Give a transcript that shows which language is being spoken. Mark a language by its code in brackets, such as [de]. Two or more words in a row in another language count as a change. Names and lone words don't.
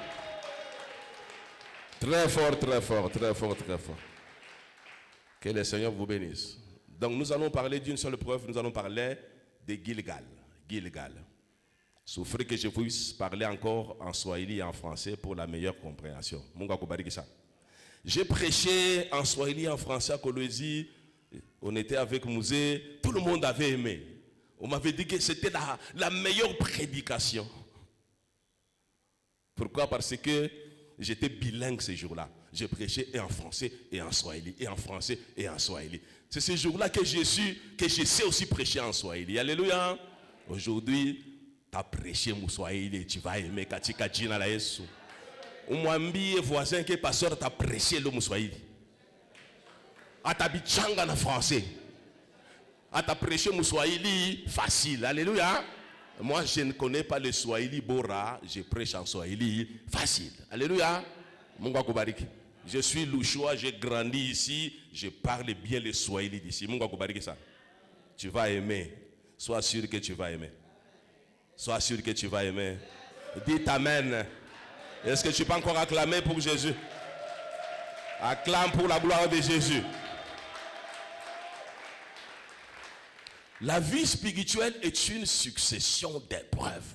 [fr] Très fort, très fort, très fort, très fort. Que le Seigneur vous bénisse. Donc nous allons parler d'une seule preuve, nous allons parler de Gilgal. Gilgal. Souffrez que je puisse parler encore en swahili et en français pour la meilleure compréhension. [sw] Mungu akubariki sana. [fr] J'ai prêché en swahili et en français à Kolwezi. On était avec Mouzé. Tout le monde avait aimé. On m'avait dit que c'était la meilleure prédication. Pourquoi? Parce que j'étais bilingue ce jour-là. J'ai prêché et en français et en swahili, et en français et en swahili. C'est ce jour-là que je sais aussi prêcher en swahili. Alléluia. Aujourd'hui, tu as prêché mon swahili et tu vas aimer [sw] katika jina la Yesu. [fr] Umwambie voisin que pasteur t'a prêché le Mousswahili. [sw] Atabichanga na français. [fr] Ata prêché Mousswahili facile. Alléluia. Moi je ne connais pas le Swahili Bora, je prêche en Swahili facile. Alléluia. [sw] Mungu akubariki. [fr] Je suis Louchois, j'ai grandi ici, je parle bien le Swahili d'ici. [sw] Mungu akubariki [fr] ça. Tu vas aimer. Sois sûr que tu vas aimer. Sois sûr que tu vas aimer. Dites amen. Est-ce que tu peux encore acclamer pour Jésus? Acclame pour la gloire de Jésus. La vie spirituelle est une succession d'épreuves.